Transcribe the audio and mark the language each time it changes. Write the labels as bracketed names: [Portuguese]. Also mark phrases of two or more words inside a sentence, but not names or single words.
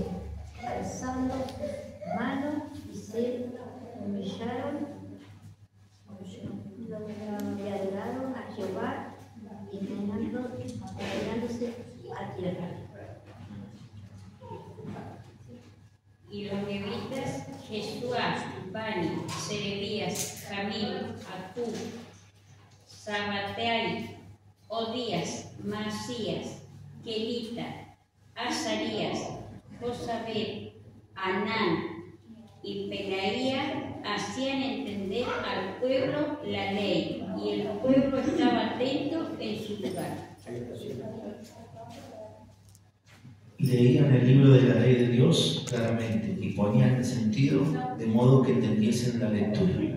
[Spanish] Alzando sus manos y se humillaron y adoraron a Jehová, inclinándose a tierra. Y los levitas, Jesuá, Bani, Serebías, Jamil, Acub, Sabatai, Odías, Masías, Kelita, Azarías, Josabed, Anán y Penaía hacían entender al pueblo la ley, y el pueblo estaba atento en su lugar. Leían el libro de la ley de Dios claramente y ponían el sentido de modo que entendiesen la lectura.